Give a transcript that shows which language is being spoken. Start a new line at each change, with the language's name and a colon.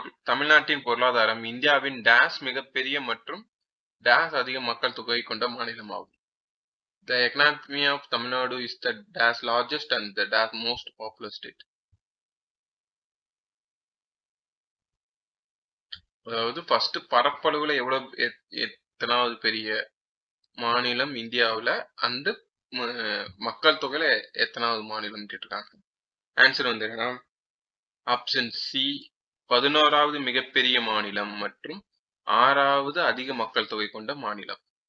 Tamil: தமிழ்நாட்டின் பொருளாதாரம் இந்தியாவின் டேஸ் மிகப்பெரிய மற்றும் டேஸ் அதிக மக்கள் தொகை கொண்ட மாநிலமாகும்.
English: The economy of Tamil Nadu is the dash largest and the dash most populous state.
Tamil: அதாவது ஃபர்ஸ்ட் பரப்பளவுல எவ்வளவு எத்தனாவது பெரிய மாநிலம் இந்தியாவில், அந்த மக்கள் தொகையில எத்தனாவது மாநிலம் கேட்டிருக்காங்க. ஆன்சர் வந்து ஆப்ஷன் சி 11வது மிகப்பெரிய மாநிலம் மற்றும் 6வது அதிக மக்கள் தொகை கொண்ட மாநிலம்.